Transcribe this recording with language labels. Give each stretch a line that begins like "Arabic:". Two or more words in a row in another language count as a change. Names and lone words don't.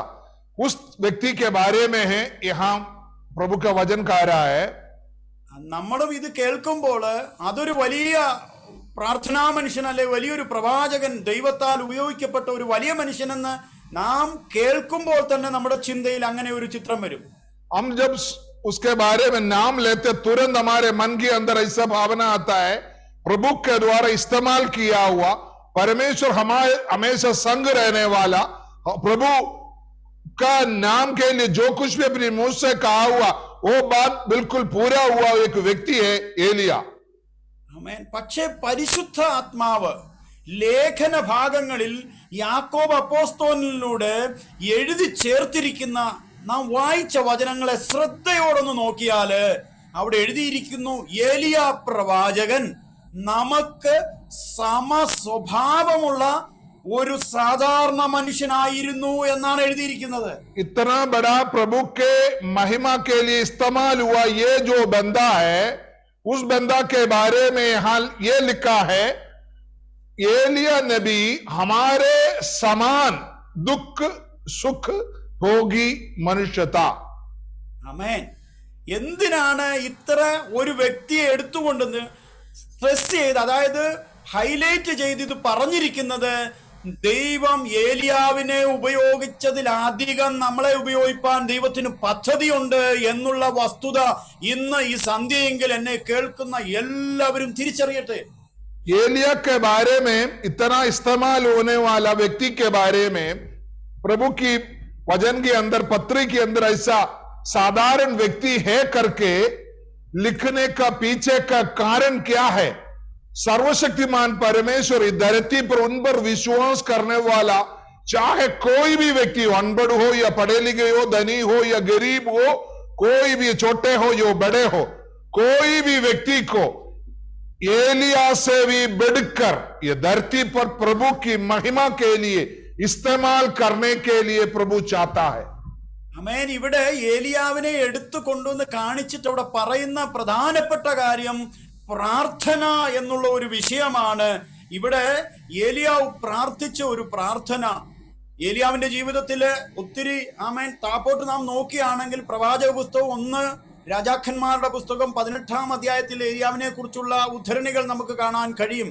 Hindi: उस व्यक्ति के बारे में है यहां प्रभु का वचन कह रहा है।
Malayalam: നമ്മളും ഇത് കേൾക്കുമ്പോൾ അതൊരു വലിയ പ്രാർത്ഥനാ മനുഷ്യൻ, അല്ലെ വലിയൊരു പ്രവാചകൻ, ദൈവത്താൽ ഉപയോഗിക്കപ്പെട്ട ഒരു വലിയ മനുഷ്യനെന്ന് നാം കേൾക്കുമ്പോൾ തന്നെ നമ്മുടെ ചിന്തയിൽ അങ്ങനെ ഒരു ചിത്രം വരും.
Hindi: हम जब उसके बारे में नाम लेते तुरंत हमारे मन के अंदर ऐसा भावना आता है, प्रभु के द्वारा इस्तेमाल किया हुआ परमेश्वर हमारे हमेशा संग रहने वाला, प्रभु का नाम के लिए जो कुछ भी अपनी मुंह से कहा हुआ वो बात बिल्कुल पूरा हुआ एक व्यक्ति है एलिया।
Malayalam: ആമേൻ. പക്ഷേ പരിശുദ്ധ ആത്മാവ് ലേഖന ഭാഗങ്ങളിൽ യാക്കോബ് അപ്പോസ്തലനിലൂടെ എഴുതി ചേർത്തിരിക്കുന്ന നാം വായിച്ച വചനങ്ങളെ ശ്രദ്ധയോടൊന്ന് നോക്കിയാല് അവിടെ എഴുതിയിരിക്കുന്നു, ഏലിയ പ്രവാചകൻ നമുക്ക് സമസ്വഭാവമുള്ള ഒരു സാധാരണ മനുഷ്യനായിരുന്നു എന്നാണ് എഴുതിയിരിക്കുന്നത്.
Hindi: इतना बड़ा प्रभु के महिमा के लिए इस्तेमाल हुआ ये जो बंदा है, उस बंदा के बारे में यहां ये लिखा है, एलिया नबी हमारे समान दुख सुख भोगी मनुष्य था।
Malayalam: ആമേൻ. എന്തിനാണ് ഇത്ര ഒരു വ്യക്തിയെ എടുത്തുകൊണ്ടെന്ന് സ്ട്രെസ് ചെയ്ത്, അതായത് ഹൈലൈറ്റ് ചെയ്ത് ഇത് പറഞ്ഞിരിക്കുന്നത്? ദൈവം ഏലിയാവിനെ ഉപയോഗിച്ചതിലധികം നമ്മളെ ഉപയോഗിപ്പാൻ ദൈവത്തിന് പദ്ധതിയുണ്ട് എന്നുള്ള വസ്തുത ഇന്ന് ഈ സന്ധ്യയെങ്കിൽ എന്നെ കേൾക്കുന്ന എല്ലാവരും തിരിച്ചറിയട്ടെ.
Hindi: एलिया के बारे में इतना इस्तेमाल होने वाला व्यक्ति के बारे में प्रभु की वचन के अंदर, पत्री के अंदर ऐसा साधारण व्यक्ति है करके लिखने का पीछे का कारण क्या है? सर्वशक्तिमान परमेश्वर इस धरती पर उन पर विश्वास करने वाला, चाहे कोई भी व्यक्ति हो, अनपढ़ हो या पढ़े लिखे हो, धनी हो या गरीब हो, कोई भी छोटे हो या बड़े हो, कोई भी व्यक्ति को एलिया से भी बढ़कर ये धरती पर प्रभु की महिमा के लिए इस्तेमाल करने के लिए प्रभु चाहता है।
Malayalam: ആമേൻ. ഇവിടെ ഏലിയാവിനെ എടുത്തു കൊണ്ടുവന്ന് കാണിച്ചിട്ട് അവിടെ പറയുന്ന പ്രധാനപ്പെട്ട കാര്യം പ്രാർത്ഥന എന്നുള്ള ഒരു വിഷയമാണ്. ഇവിടെ ഏലിയാവ് പ്രാർത്ഥിച്ച ഒരു പ്രാർത്ഥന, ഏലിയാവിന്റെ ജീവിതത്തില് ഒത്തിരി ആമേൻ താപ്പോട്ട് നാം നോക്കുകയാണെങ്കിൽ പ്രവാചക പുസ്തകം 1 രാജാക്കന്മാരുടെ പുസ്തകം 18-ാം അധ്യായത്തിൽ ഏലിയാവിനെ കുറിച്ചുള്ള ഉദ്ധരണികൾ നമുക്ക് കാണാൻ കഴിയും.